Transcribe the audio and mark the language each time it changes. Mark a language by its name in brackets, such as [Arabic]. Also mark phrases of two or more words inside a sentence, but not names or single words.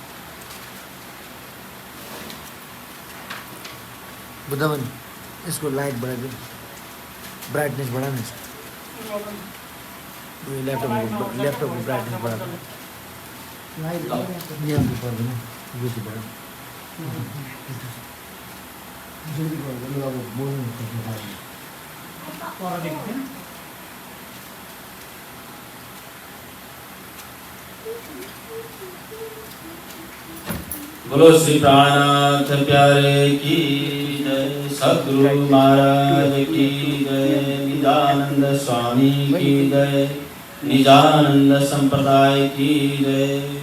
[Nepali] बुझ्दामा नि यसको लाइट बढाइदियो, ब्राइटनेस बढाउनु नि। ल्यापटपको ब्राइटनेस बढाएको यहाँ पर्दैन, यो चाहिँ बढाउनु। अब बोल्नु [Hindi] बोलो श्री प्राणनाथ प्यारे की जय, सद्गुरु महाराज की जय, निजानंद स्वामी की जय, निजानंद संप्रदाय की जय।